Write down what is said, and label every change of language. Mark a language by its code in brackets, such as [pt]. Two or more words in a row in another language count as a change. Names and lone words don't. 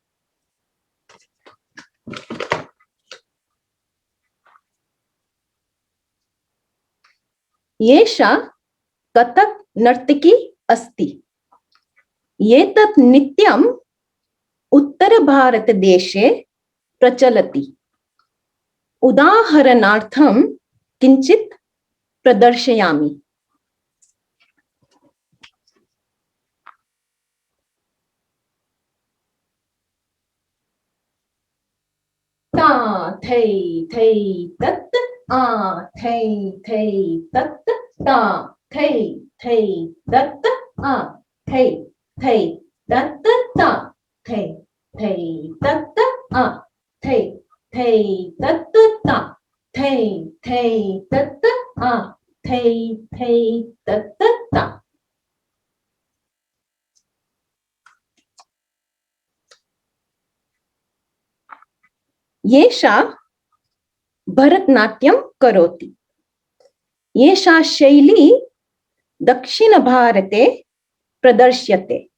[sa] एषा कथक नर्तकी अस्ति। एतत् नृत्यम् उत्तरभारतदेशे प्रचलति। उदाहरणार्थं किञ्चित् प्रदर्शयामि। ता थै थै तत् आ थै थै तत् ता थै थै तत् आ थै थै तत् ता थै थै तत् आ थै थै तत् ता थै थै तत् आ थै थै तत् ता। एषा भरतनाट्यं करोति। एषा शैली दक्षिणभारते प्रदर्श्यते।